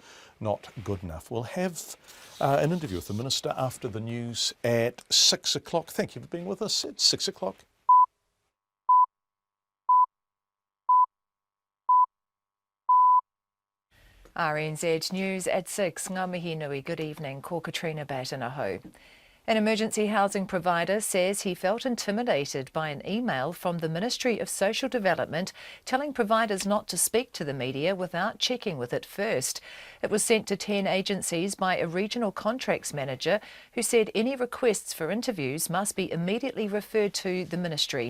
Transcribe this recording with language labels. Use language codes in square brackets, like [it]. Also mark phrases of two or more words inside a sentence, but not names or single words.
[en] Not good enough. We'll have an interview with the minister after the news at 6 o'clock. Thank you for being with us at 6 o'clock. RNZ News at 6. [mi] Ngā mihi nui, [en] good evening. Ko Katrina Batanaho. An emergency housing provider says he felt intimidated by an email from the Ministry of Social Development telling providers not to speak to the media without checking with it first. It was sent to 10 agencies by a regional contracts manager who said any requests for interviews must be immediately referred to the ministry.